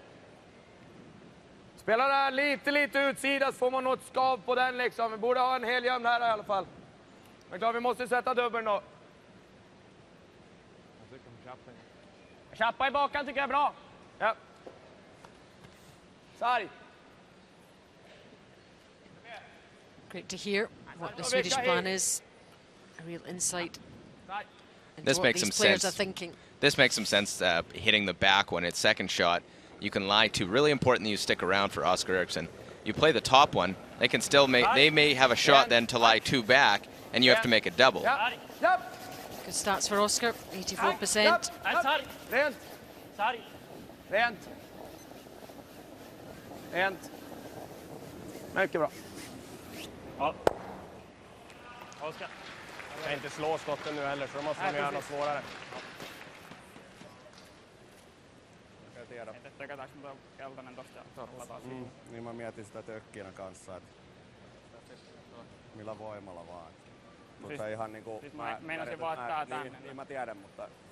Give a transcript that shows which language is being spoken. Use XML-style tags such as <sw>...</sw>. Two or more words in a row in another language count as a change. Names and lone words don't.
<sv>Spela där lite utsida så får man något skav på den liksom. Vi borde ha en hel gömd här i alla fall. Men klart vi måste sätta dubbeln då. Chappa i bakan tycker jag är bra. Ja. Sarg.</sv> <en>Great to hear what the Swedish plan is. A real insight into This what makes these some players sense. are thinking. This makes some sense, hitting the back one. It's second shot. You can lie to. Really important that you stick around for Oscar Eriksson. You play the top one. They can still make. They may have a shot then to lie 2 back, and you have to make a double. Good starts for Oscar, 84%.</en> <sv>Rent. Rent. Mycket bra. Ja. Oskar. Jag kan inte slå skotten nu heller, så då måste de göra något svårare.</sv> <fi>Tökätäänkö me keltainen tosta ja palataan siihen? Niin mä mietin sitä tökkinä kanssa, että millä voimalla vaan. Mutta ihan niinku... Siis mä meinasin vaan tää tänne. Niin mä tiedän, mutta...</fi>